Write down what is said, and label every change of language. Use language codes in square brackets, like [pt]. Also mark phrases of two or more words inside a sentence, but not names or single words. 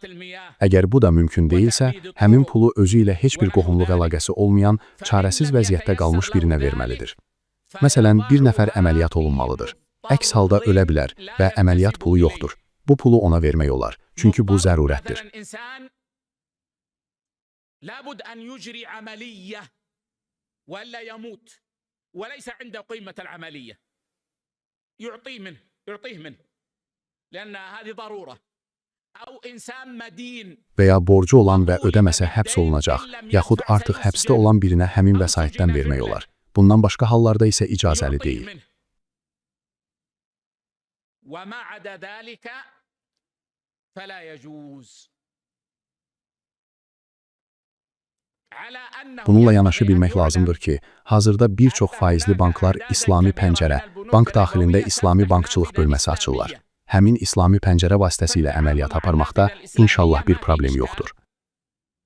[az] Əgər bu da mümkün deyilsə, həmin pulu özü ilə heç bir qohumluq əlaqəsi olmayan, çarəsiz vəziyyətdə qalmış birinə verməlidir. Məsələn, bir nəfər əməliyyat olunmalıdır. Əks halda ölə bilər və əməliyyat pulu yoxdur. Bu pulu ona vermək olar, çünki bu zərurətdir. [ar] وليس عنده قيمة العملية يعطيه منه لأن هذه ضرورة أو إنسان مدين [az] və ya borcu olan və ödəməsə həbs olunacaq, yaxud artıq həbsdə olan birinə həmin vəsaitdən vermək olar. Bundan başqa hallarda isə icazəli deyil. [ar] وما عدا ذلك فلا يجوز. [az] Bununla yanaşı bilmək lazımdır ki, hazırda bir çox faizli banklar İslami pəncərə, bank daxilində İslami bankçılıq bölməsi açırlar. Həmin İslami pəncərə vasitəsilə əməliyyat aparmaqda inşallah bir problem yoxdur.